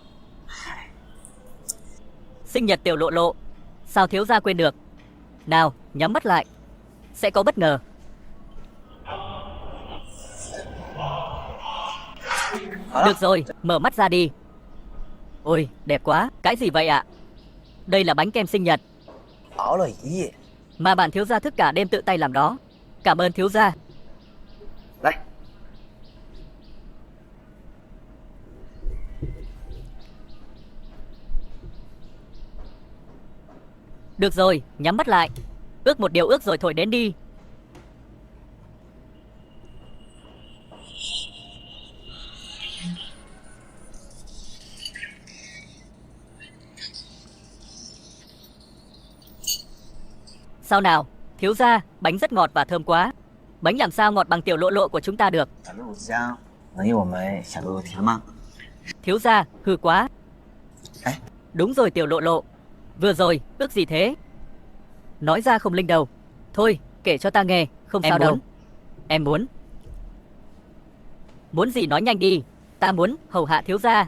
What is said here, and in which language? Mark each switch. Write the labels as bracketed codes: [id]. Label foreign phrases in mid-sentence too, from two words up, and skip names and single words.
[vi] Sinh nhật Tiểu Lộ Lộ, sao thiếu gia quên được? Nào, nhắm mắt lại, sẽ có bất ngờ. Được rồi, mở mắt ra đi. Ôi, đẹp quá. Cái gì vậy ạ? Đây là bánh kem sinh nhật [zh] 熬了一夜， [vi] mà bản thiếu gia thức cả đêm tự tay làm đó. Cảm ơn thiếu gia. [zh] 来， [vi] Được rồi, nhắm mắt lại. Ước một điều ước rồi thổi đến đi. Sao nào, thiếu gia, bánh rất ngọt và thơm quá. Bánh làm sao ngọt bằng Tiểu Lộ Lộ của chúng ta được? [zh] 小鹿香能有我们小鹿甜吗？ [vi] Thiếu gia, hư quá. Ê. Đúng rồi Tiểu Lộ Lộ. Vừa rồi, ước gì thế? Nói ra không linh đầu. Thôi, kể cho ta nghe, không sao đâu. Em muốn. Muốn gì nói nhanh đi. Ta muốn hầu hạ thiếu gia.